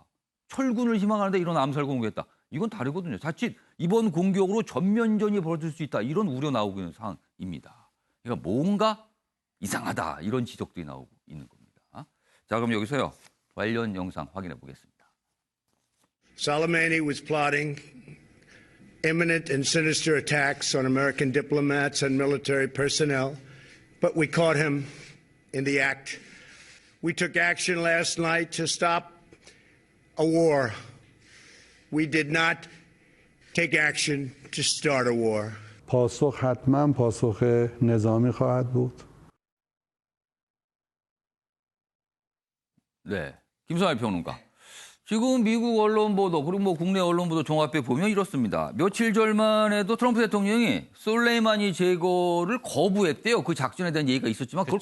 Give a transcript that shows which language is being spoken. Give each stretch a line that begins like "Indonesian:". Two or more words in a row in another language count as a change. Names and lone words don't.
Korean: 철군을 희망하는데 이런 암살 공격했다. 이건 다르거든요. 자칫 이번 공격으로 전면전이 벌어질 수 있다. 이런 우려 나오고 있는 상황입니다. 그러니까 뭔가 이상하다. 이런 지적들이 나오고 있는 겁니다. 자, 그럼 여기서요. 관련 영상 확인해 보겠습니다.
English: Soleimani was plotting imminent and sinister attacks on American diplomats and military personnel, but we caught him in the act. We took action last night to stop a war. We did not take action to start a war.
Persian: پاسخ حتما پاسخ نظامی خواهد بود.
Korean: 네, 김성할 평론가. 지금 미국 언론 보도 그리고 뭐 국내 언론 보도 종합해 보면 이렇습니다. 며칠 전만 해도 트럼프 대통령이 솔레이마니 제거를 거부했대요. 그 작전에 대한 얘기가 있었지만 그걸